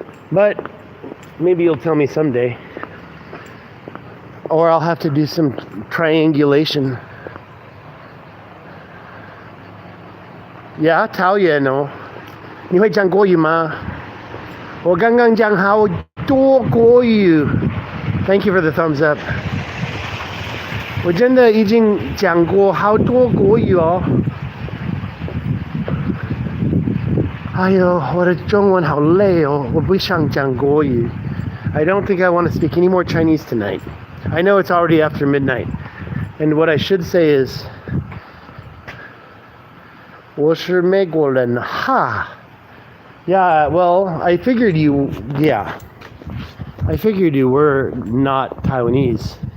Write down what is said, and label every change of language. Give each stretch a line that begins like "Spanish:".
English: But maybe you'll tell me someday. Or I'll have to do some triangulation.
Chinese: Yeah, 桃园哦。你会讲国语吗？我刚刚讲好多国语。
English: Thank you for the thumbs up.
Chinese: 我真的已经讲过好多国语哦。哎呦，我的中文好累哦，我不想讲国语。
English: I don't think I want to speak any more Chinese tonight. I know it's already after midnight. And what I should say is,
Chinese: 我是美国人，哈。
English: Yeah, well, I figured you were not Taiwanese.